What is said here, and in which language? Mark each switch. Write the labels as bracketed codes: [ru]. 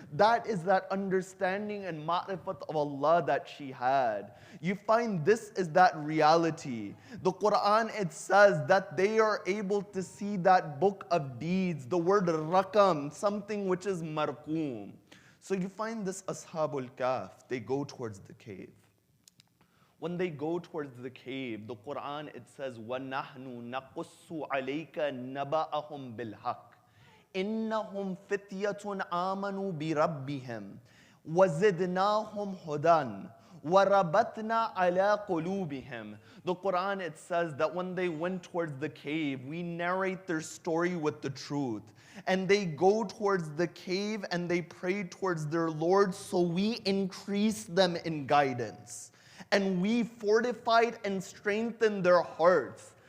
[en] That is that understanding and ma'rifat of Allah that she had. You find this is that reality. The Quran, it says that they are able to see that book of deeds, the word rakam, something which is marqum. So you find this Ashabul Kahf, they go towards the cave. [ar] When they go towards the cave, the Quran, it says, وَنَحْنُ نَقُصُّ عَلَيْكَ نَبَأَهُمْ بِالْحَقِّ إِنَّهُمْ فِتْيَةٌ آمَنُوا بِرَبِّهِمْ وَزِدْنَاهُمْ هُدًى وَرَبَطْنَا عَلَىٰ قُلُوبِهِمْ. [en] The Quran, it says that when they went towards the cave, we narrate their story with the truth. And they go towards the cave and they pray towards their Lord, so we increase them in guidance. And we fortified and strengthened their hearts.